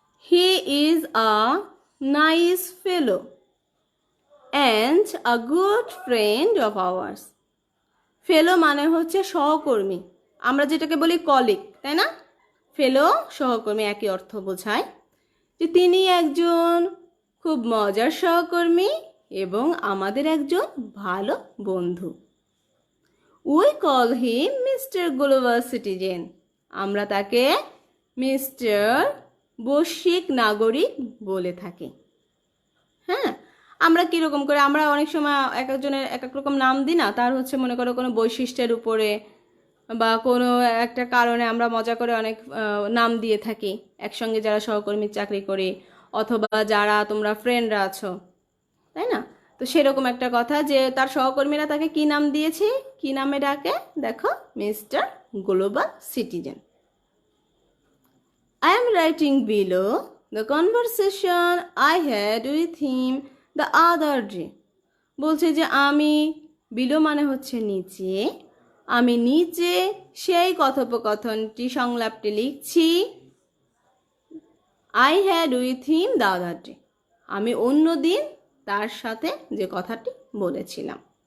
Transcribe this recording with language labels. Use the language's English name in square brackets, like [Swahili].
[English] He is a nice fellow and a good friend of ours. [Bangla] ফেলো মানে হচ্ছে সহকর্মী, আমরা যেটাকে বলি কলিগ, তাই না? ফেলো সহকর্মী, একই অর্থ বোঝায়। যে তিনি একজন খুব মজার সহকর্মী এবং আমাদের একজন ভালো বন্ধু। [English] We call him mister global citizen. [Bangla] আমরা তাকে মিস্টার বৈশ্বিক নাগরিক বলে থাকি। হ্যাঁ, আমরা কীরকম করে, আমরা অনেক সময় এক একজনের এক এক রকম নাম দিই না, তার হচ্ছে মনে করো কোনো বৈশিষ্ট্যের উপরে বা কোনো একটা কারণে আমরা মজা করে অনেক নাম দিয়ে থাকি একসঙ্গে যারা সহকর্মীর চাকরি করি অথবা যারা তোমরা ফ্রেন্ডরা আছো, তাই না? তো সেরকম একটা কথা যে তার সহকর্মীরা তাকে কি নাম দিয়েছে, কি নামে ডাকে, দেখো, mister global citizen. [English] I am writing below the conversation I had with him the other day. [Bangla] বলছে যে আমি, বিলো মানে হচ্ছে নিচে, আমি নিচে সেই কথোপকথনটি সংলাপটি লিখছি। [English] I had with him the other day. [Bangla] আমি অন্যদিন তার সাথে যে কথাটি বলেছিলাম।